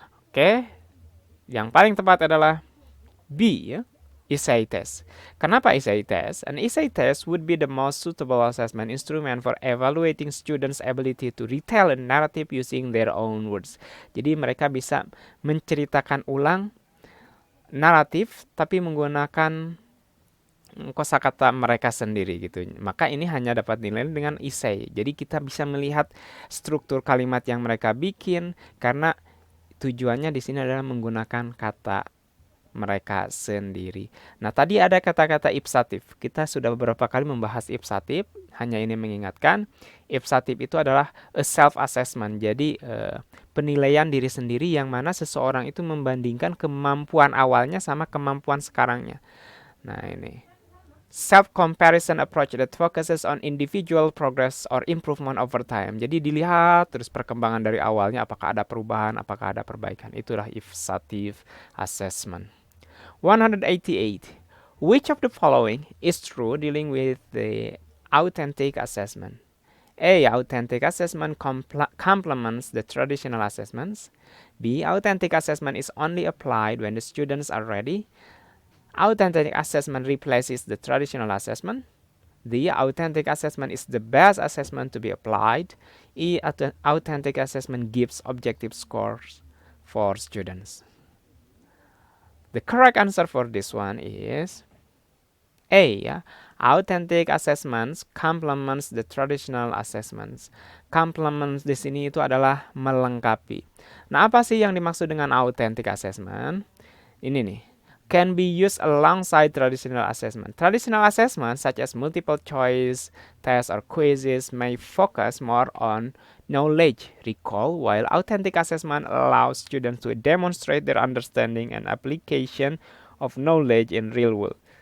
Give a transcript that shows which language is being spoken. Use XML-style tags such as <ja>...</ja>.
<id>Oke, yang paling tepat adalah B, ya, essay test. Kenapa essay test?</id> <en>An essay test would be the most suitable assessment instrument for evaluating students' ability to retell a narrative using their own words.</en> <id>Jadi mereka bisa menceritakan ulang naratif tapi menggunakan kosakata mereka sendiri gitu. Maka ini hanya dapat dinilai dengan essay. Jadi kita bisa melihat struktur kalimat yang mereka bikin karena tujuannya di sini adalah menggunakan kata mereka sendiri. Nah, tadi ada kata-kata ipsatif. Kita sudah beberapa kali membahas ipsatif. Hanya ini mengingatkan, ipsatif itu adalah</id> <en>a self-assessment.</en> <id>Jadi penilaian diri sendiri yang mana seseorang itu membandingkan kemampuan awalnya sama kemampuan sekarangnya. Nah, ini</id> <en>self-comparison approach that focuses on individual progress or improvement over time.</en> <id>Jadi dilihat terus perkembangan dari awalnya, apakah ada perubahan, apakah ada perbaikan. Itulah ipsative assessment. 188.</id> <en>Which of the following is true dealing with the authentic assessment? A. Authentic assessment complements the traditional assessments. B. Authentic assessment is only applied when the students are ready. Authentic assessment replaces the traditional assessment. The authentic assessment is the best assessment to be applied. E. Authentic assessment gives objective scores for students. The correct answer for this one is A. Ya. Authentic assessments complements the traditional assessments.</en> <id>Complements di sini itu adalah melengkapi. Nah, apa sih yang dimaksud dengan authentic assessment? Ini nih.</id> <en>Can be used alongside traditional assessment. Traditional assessment such as multiple choice tests or quizzes may focus more on knowledge recall, while authentic assessment allows students to demonstrate their understanding and application of knowledge in real world.</en>